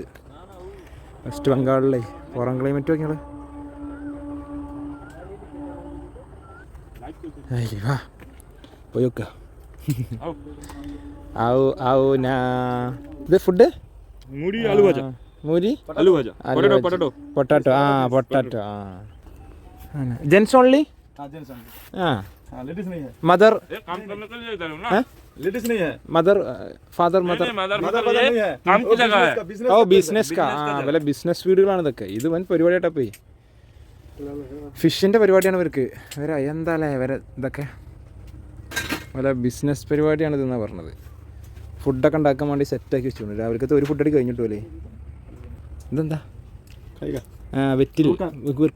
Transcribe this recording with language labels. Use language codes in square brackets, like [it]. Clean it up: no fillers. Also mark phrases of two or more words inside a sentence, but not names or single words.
[ml] വെസ്റ്റ് ബംഗാളിലെ പുറം ക്ലൈമറ്റ് നോക്കിയാൽ വാ പോയി നോക്കാം. ഇത് ഫുഡ് മൂരി ആലു ഭാജ. മൂരി [hi] आलू भाजा, पोटैटो [ml] പൊട്ടാറ്റോ. പൊട്ടാറ്റോ. [en] gents only? [hi] लेडीज नहीं है. मदर काम करने के लिए इधर हूं ना. लेडीज नहीं है. [en] mother father mother [hi] नहीं है. काम की जगह है. [ml] ഓ ബിസിനസ് വല്ല ബിസിനസ് വീടുകളാണ് ഇതൊക്കെ. ഇത് വൻ പരിപാടിയായിട്ടാ പോയി. ഫിഷിൻ്റെ പരിപാടിയാണ് ഇവർക്ക്. ഇവരെ എന്താ അല്ലേ ഇവരെ ഇതൊക്കെ വല്ല ബിസിനസ് പരിപാടിയാണ് ഇതെന്നാണ് പറഞ്ഞത്. ഫുഡൊക്കെ ഉണ്ടാക്കാൻ വേണ്ടി സെറ്റാക്കി വെച്ചിട്ടുണ്ട്. രാവിലത്തെ ഒരു ഫുഡടി കഴിഞ്ഞിട്ടുമല്ലേ. ഇതെന്താ വെറ്റിൽ വീർക്ക.